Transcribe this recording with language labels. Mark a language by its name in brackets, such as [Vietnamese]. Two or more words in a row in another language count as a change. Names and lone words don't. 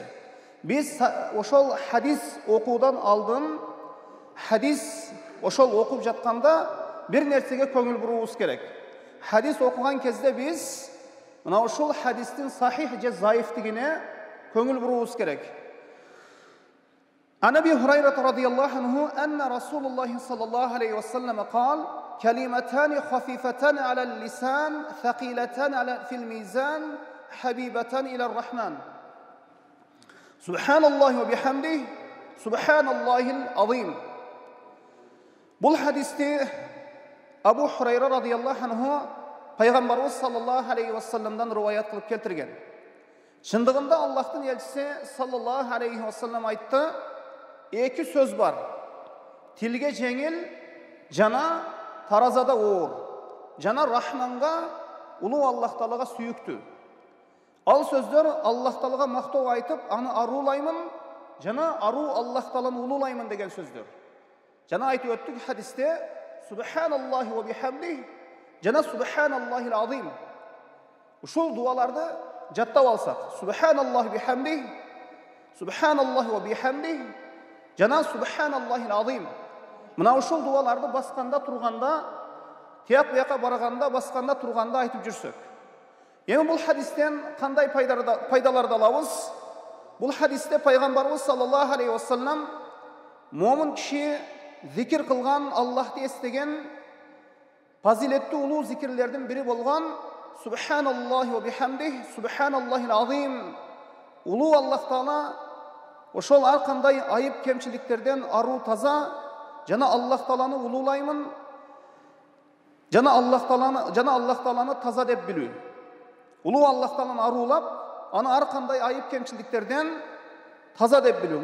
[Kyrgyz] Биз ошол хадис окуудан алдын, хадис ошол окуп жатканда бир нерсеге көңүл буруубуз керек. Хадис окуган кезде биз мына ушул хадистин сахих же заифтигине көңүл буруубуз керек. [Arabic] عن أبي هريرة رضي الله عنه أن رسول الله صلى الله عليه وسلم قال: كلمتان خفيفتان على اللسان ثقيلتان في الميزان حبيبتان إلى الرحمن سبحان الله وبحمده سبحان الله العظيم. [Kyrgyz] Бул хадисти Абу Хурайра [Arabic] رضي الله عنه [Kyrgyz] пайгамбарыбыз [Arabic] صلى الله عليه وسلم [Kyrgyz] риваят кылып келтирген. Чындыгында Аллахтын элчиси [Arabic] صلى الله عليه وسلم [Kyrgyz] айтты: эки сөз бар. Тилге жеңил жана таразада оор. Жана Рахманга, улуу Аллах Таалага сүйүктүү. Ал сөздөр Аллах Таалага мактоо айтып, аны аруулаймын, жана аруу Аллах Тааланы улуулаймын деген сөздөр. Жана айтып өттүк хадисте [Arabic] سبحان الله وبحمده [Kyrgyz] жана [Arabic] سبحان الله العظيم. [Kyrgyz] Ушул дуаларды жаттап алсак, [Arabic] سبحان الله بحمده سبحان الله وبحمده жана سبحان الله العظيم. [Kyrgyz] Мына ушул дуаларды басканда, турганда, тияк буяка барганда, басканда, турганда айтып жүрсөк. Эми бул хадистен кандай пайдаларды алабыз? Бул хадисте пайгамбарыбыз [Arabic] صلى الله عليه وسلم [Kyrgyz] момун киши зикир кылган, Аллахты эстеген фазилеттүү улуу зикирлердин бири болгон [Arabic] سبحان الله وبحمده سبحان الله العظيم. [Kyrgyz] Улуу Аллах Таала ошол ар кандай айып кемчиликтерден аруу таза, жана Аллах Тааланы улуулаймын, жана Аллах Тааланы таза деп билүү. Улуу Аллах Тааланы аруулап, аны ар кандай айып кемчиликтерден таза деп билүү.